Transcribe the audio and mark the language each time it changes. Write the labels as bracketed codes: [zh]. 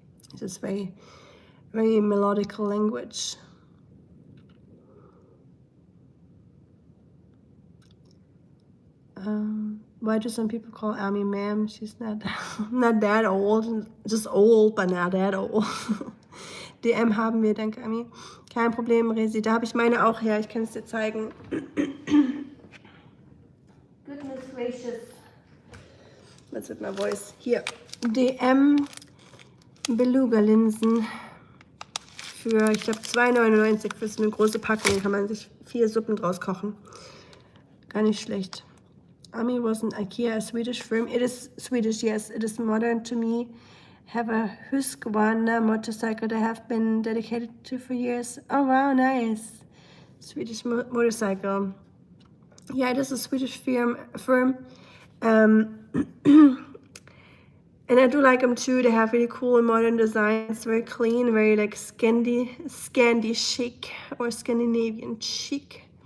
[en] It's just very, very melodical language. Why do some people call Amy ma'am? She's not not that old, just old, but not that old. [de] DM haben wir, danke Ami. Kein Problem, Resi. Da habe ich meine auch her. Ich kann es dir zeigen. [en] Goodness gracious. What's with my voice? Hier. [de] DM Beluga-Linsen für, ich glaube, 2,99 für so eine große Packung. Kann man sich 4 Suppen draus kochen. Gar nicht schlecht. [en] Ami wasn't IKEA, a Swedish firm. It is Swedish, yes. It is modern to me. Have a Husqvarna motorcycle that I have been dedicated to for years. Oh wow, nice. Swedish motorcycle. Yeah, it is a Swedish firm. And I do like them too. They have really cool and modern designs, very clean, very like Scandi chic, or Scandinavian chic.